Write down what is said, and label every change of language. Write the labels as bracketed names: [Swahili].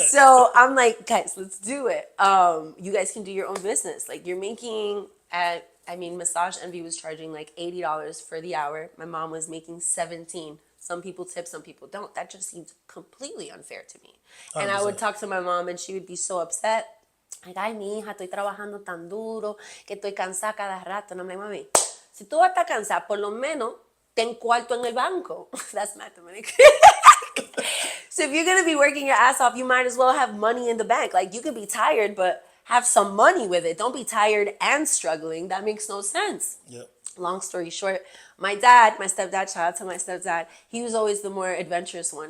[English] So I'm like, guys, let's do it. You guys can do your own business. Like, you're making Massage Envy was charging like $80 for the hour. My mom was making $17. Some people tip, some people don't. That just seemed completely unfair to me. 100%. And I would talk to my mom and she would be so upset. Like, [Spanish] ay, mi hija, estoy trabajando tan duro que estoy cansada cada rato. [English] And I'm like, [Spanish] Mami, si tú vas a estar cansada, por lo menos ten cuarto en el banco. [English] That's mathematics. So if you're going to be working your ass off, you might as well have money in the bank. Like, you could be tired, but have some money with it. Don't be tired and struggling. That makes no sense. Yep. Long story short, my stepdad, shout out to my stepdad, he was always the more adventurous one.